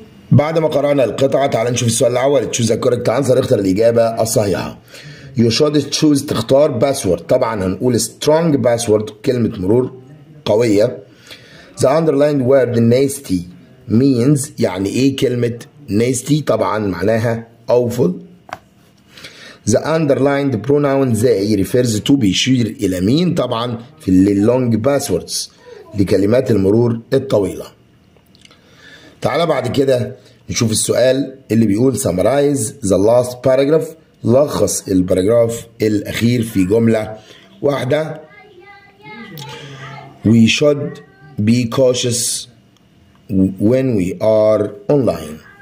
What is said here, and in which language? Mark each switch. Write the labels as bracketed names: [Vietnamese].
[Arabic] بعد ما قرأنا القطعة تعال نشوف السؤال الأول. [English] choose the correct answer، [Arabic] اختر الإجابة الصحيحة. [English] you should choose، [Arabic] تختار باسورد. طبعا هنقول [English] strong password، [Arabic] كلمة مرور قوية. [English] the underlined word nasty means، [Arabic] يعني إيه كلمة [English] nasty؟ [Arabic] طبعا معناها [English] awful. the underlined pronoun they refers to، [Arabic] بيشير إلى مين؟ طبعا في [English] long passwords، [Arabic] لكلمات المرور الطويلة. تعالى بعد كده نشوف السؤال اللي بيقول [English] summarize the last paragraph، [Arabic] لخص الباراجراف الأخير في جملة واحدة. [English] We should be cautious when we are online.